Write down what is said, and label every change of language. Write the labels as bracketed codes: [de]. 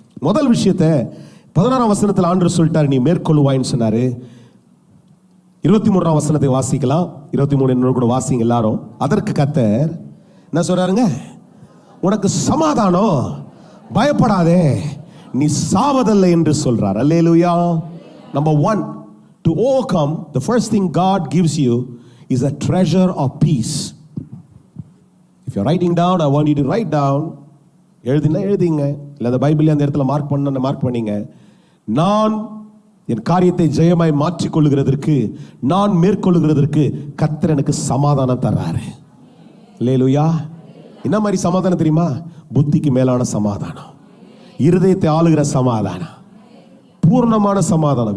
[ta] முதல் விஷயத்தை 16ஆம் வசனத்தில் ஆண்டவர் சொல்லிட்டார், நீ மேற்கொள்வாயின்னு சொன்னாரு. 23ஆம் வசனத்தை வாசிக்கலாம். 23 கூட வாசிங்க எல்லாரும். அதற்கு கர்த்தர் என்ன சொல்றாருங்க? உனக்கு சமாதானம், பயப்படாதே, நீ சாவதில்லை என்று சொல்றார். அல்லேலூயா. [en] Number 1, to overcome, the first thing God gives you is a treasure of peace. If you're writing down, I want you to write down. [ta] எழுதிங்க. இல்லை அந்த பைபிள் அந்த இடத்துல மார்க் பண்ணீங்க. நான் என் காரியத்தை ஜெயமாய் மாற்றிக்கொள்ளுகிறதற்கு, நான் மேற்கொள்ளுகிறதற்கு கர்த்தர் எனக்கு சமாதானம் தர்றாரு. அல்லேலூயா. என்ன மாதிரி சமாதானம் தெரியுமா? புத்திக்கு மேலான சமாதானம், இருதயத்தை ஆளுகிற சமாதானம், பூர்ணமான சமாதானம்.